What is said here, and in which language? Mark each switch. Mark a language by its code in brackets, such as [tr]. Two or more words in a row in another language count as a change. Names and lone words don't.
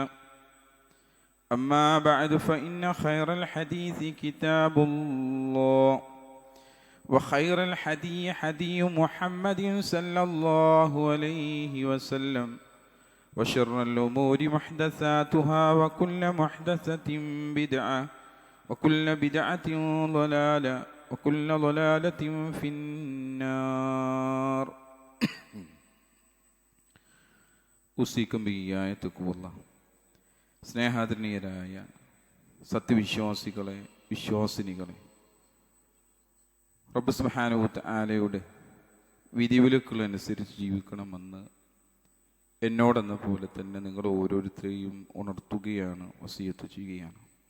[ar] أما بعد فإن خير الحديث كتاب الله وخير الحدي حدي محمد صلى الله عليه وسلم وشر الأمور محدثاتها وكل محدثة بدعة وكل بدعة ضلالة وكل ضلالة في النار. أوصيكم وإياي بتقوى الله. [ml] സ്നേഹാദരണീയരായ സത്യവിശ്വാസികളെ, വിശ്വാസിനികളെ, [ar] رب سبحانه وتعالى [ml] വിധിവിലക്കുകളനുസരിച്ച് ജീവിക്കണമെന്ന് എന്നോടെന്ന പോലെ തന്നെ നിങ്ങൾ ഓരോരുത്തരെയും ഉണർത്തുകയാണ്, വസിയത്ത് ചെയ്യുകയാണ്.